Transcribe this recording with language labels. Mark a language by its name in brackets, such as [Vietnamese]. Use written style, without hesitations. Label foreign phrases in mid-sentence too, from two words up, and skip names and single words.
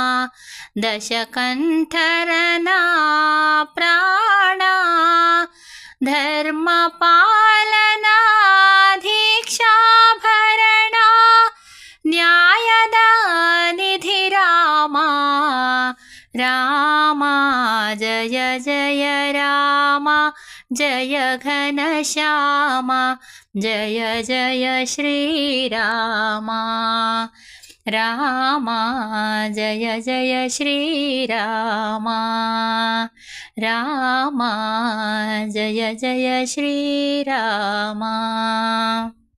[Kannada] ದಶಕಂಠರನ ಪ್ರಾಣ ಧರ್ಮ ಪಾಲನ ದೀಕ್ಷಾಭರಣ ನ್ಯಾಯದ ನಿಧಿ ರಾಮ [Hindi] जय घनश्यामा जय जय श्रीरामा रामा जय जय श्रीरामा रामा जय जय श्रीरामा।